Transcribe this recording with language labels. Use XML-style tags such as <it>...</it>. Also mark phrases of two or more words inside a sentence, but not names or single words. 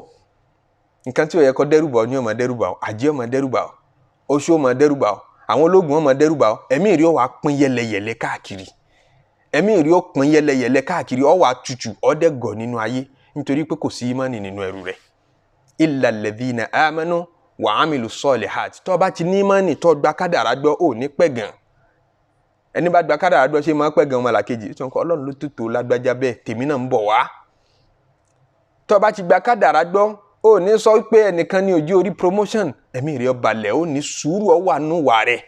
<yo>Nǹkan tí ó yẹ kó dẹ́rùbà ni ó máa dẹ́rùbà ọ́, àjẹ́ ó máa dẹ́rùbà ọ́, oṣó ó máa dẹ́rùbà ọ́, àwọn ológun ó máa dẹ́rùbà ọ́. Ẹ̀mí rí ó wá pín yẹlẹyẹlẹ káàkiri. Ẹ̀mí rí ó pín yẹlẹyẹlẹ káàkiri, ó wá tutù, ó dẹ́gọ̀ nínú ayé nítorí pé kò sí ìmánì nínú ẹrù rẹ̀.</yo> <ar>إلا الذين آمنوا وعملوا الصالحات.</ar> <yo>Tó bá ti ní ìmánì, tó gba kádàrá gbọ́, ò ní pẹ̀gàn. Ẹni bá gba kádàrá gbọ́ ṣe máa pẹ̀gàn ọmọlàkejì. Tó ń kọ́ Ọlọ́run ló tó lágbájá bẹ́ẹ̀, tèmi náà ń bọ̀ wá. Tó bá ti gba kádàrá gbọ́, ò ní sọ pé ẹnìkan ní ojú orí promotion. Ẹ̀mí rẹ̀ ó balẹ̀, ó ní sùúrù, ó wà nínú wà rẹ̀.</yo>